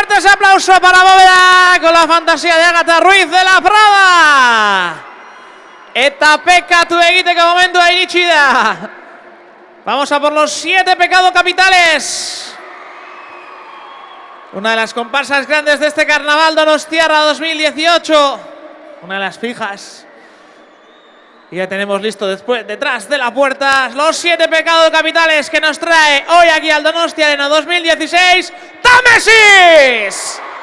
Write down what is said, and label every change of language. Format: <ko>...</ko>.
<es>aplauso para Bóveda con la fantasía de Ágata Ruiz de la Prada.</es> <eu>Eta pekatu egiteko momentua iritsi da.</eu> <es>Vamos a por los 7 pecados capitales. Una de las comparsas grandes de este carnaval donostiarra 2018. Una de las fijas. Y ya tenemos listo detrás de la puerta los 7 pecados capitales que nos trae hoy aquí al Donostia Arena 2016, ¡Támesis!</es>